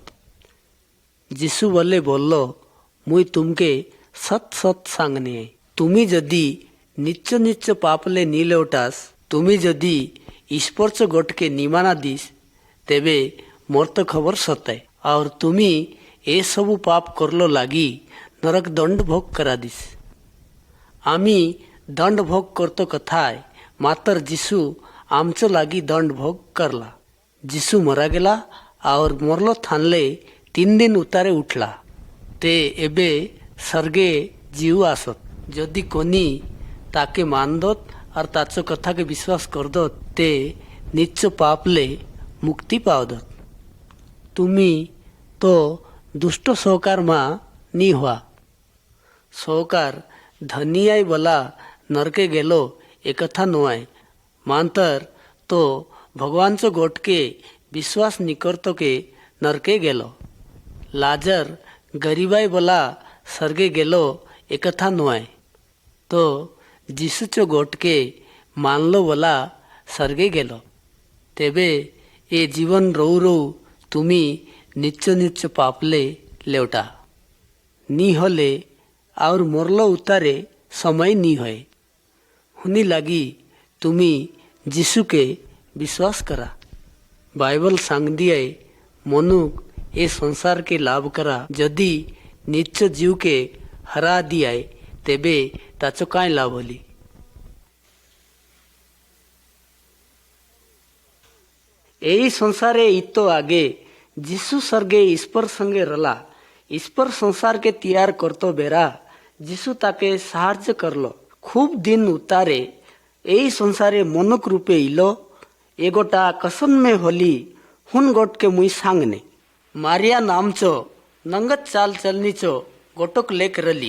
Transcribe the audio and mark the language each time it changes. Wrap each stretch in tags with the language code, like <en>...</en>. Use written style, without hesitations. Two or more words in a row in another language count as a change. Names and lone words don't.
<hlb>जिसु बोले बोल्लो मुई तुमके सत सत सांगने तुम्ही जदी निच्च निच्च पापले नी लेवटास तुम्ही जदी ईश्वरचो गोठ के निमाना दिस तेबे मोर तो खबर सताय और तुम्ही ए सबू पाप करलो लागी नरक दंड भोग करा दिस. आम्ही दंड भोग करतो कथाय मात्र जिसू आमचो लागी दंड भोग करला. जिसू मरा गेला और मोरलो थानले 3 दिन उतारे उठला. ते एबे सर्गे जीव आसत. जदि कोनी ताके मानदत और ताचो कथा के विश्वास करदत ते निच्च पापले मुक्ति पावदत. तुम्ही तो दुष्ट सहकार मा नी हुआ. सहकार धनियाय बला नरके गेलो एक कथा नोय मांतर तो भगवानचो गोठ के विश्वास नी करतो के नरके गेलो. लाजर गरीबाई बोला सर्गे गेलो एक कथा नोय तो जिसूचो गोठ के मानलो बोला सर्गे गेलो. तेबे ए जीवन रोऊ रोऊ तुम्ही निच्च निच्च पापले लेवटा नी होले और मोरलो उतारे समय नी होय. हुनी लागी तुम्ही जिसू के विश्वास करा. बाइबल सांग दिए मनुक ए संसार के लाभ करा जदि निच्च जीव के हरा दियाय तेबे ताचो काय लाभ होली. एई संसारे इतो आगे जिसू सर्गे ईश्वर संगे रला. ईश्वर संसार के तैयार करतो बेरा जिसू ताके साहाଯ୍य करलो. खूब दिन उतारे एई संसारे मनुक रूपे इलो. एगोटा कसन में होली हुन गोट के मुई सांगने. मारिया नामचो नंगत चाल चलनीचो गोटोक लेक रली.</hlb>